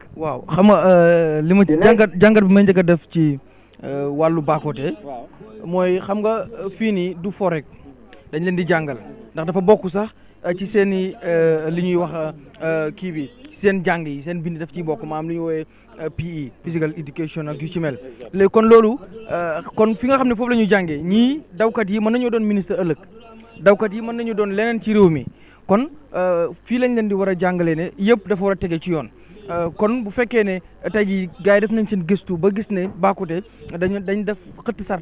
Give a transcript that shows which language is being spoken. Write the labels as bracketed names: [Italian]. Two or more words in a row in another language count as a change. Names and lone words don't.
[Wolof] waaw xam nga li ma ci jàngat bi may njëkk a def ci wàllu Bakoteh mooy xam nga fii nii du fo rek dañ leen di jàngal ndax dafa bokk sax ci seen i li ñuy wax kii bi seen jàng yi seen bind daf ciy bokk maanaam li ñuy woowee PE [English] physical education [Wolof] ak yu ci mel léegi kon loolu kon fi nga xam ne foofu la ñuy jàngee ñii dawkat yi mën nañoo doon ministre ëllëg dawkat yi mën nañu doon leneen ci réew mi kon fii lañ leen di war a jàngalee ne yëpp dafa war a tege ci yoon kon bu fekkee ne tey jii gars yi def nañ seen gëstu ba gis ne Bakoteh dañ def xëtt sarte